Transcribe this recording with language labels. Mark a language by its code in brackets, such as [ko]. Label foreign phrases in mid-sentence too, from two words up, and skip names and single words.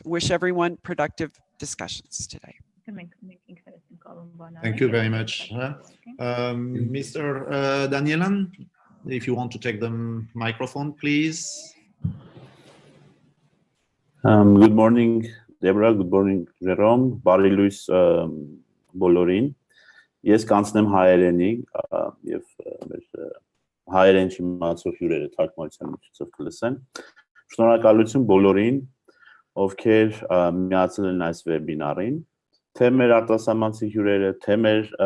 [en] Wish everyone productive discussions today. Thank you very much. Mr. Danielan, if you want to take the microphone, please. Good morning, Deborah. Good morning, Jérôme. [hy] Բարի լույս բոլորին. Ես կանցնեմ հայերենի եւ հայերեն չիմացող հյուրերը թարգմանության միջոցով կլսեն։ Շնորհակալություն բոլորին, ովքեր միացել են այս վեբինարին, թե մեր արտասահմանցի հյուրերը, թե մեր